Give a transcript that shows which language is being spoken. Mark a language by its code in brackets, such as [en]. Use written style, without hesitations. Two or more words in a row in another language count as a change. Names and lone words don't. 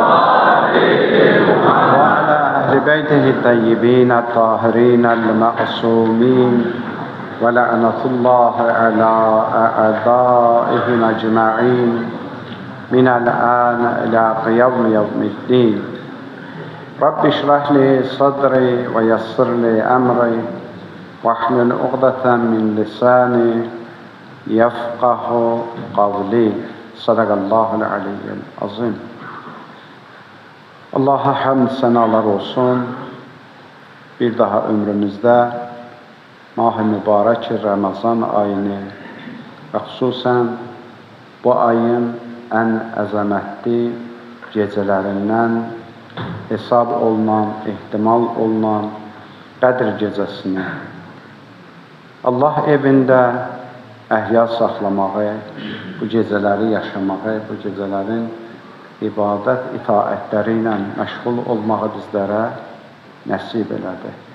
[ar] وعلى أهل بيته الطيبين الطاهرين المعصومين، ولعنة الله على أعدائهم أجمعين من الآن إلى يوم الدين. رب اشرح لي صدري ويسر لي أمري واحلل عقدة من لساني يفقه قولي. صدق الله العلي العظيم. [az] Allah'a hamd senalar olsun. Bir daha ömrümüzdə mah-ı mübarək Ramazan ayını və xüsusən bu ayın ən əzəmətli gecələrindən hesab olunan, ehtimal olunan Qədr gecəsini Allah evində əhya saxlamağı, bu gecələri yaşamağı, bu gecələrin ibadət itaətləri ilə məşğul olmağı bizlərə nəsib elədi.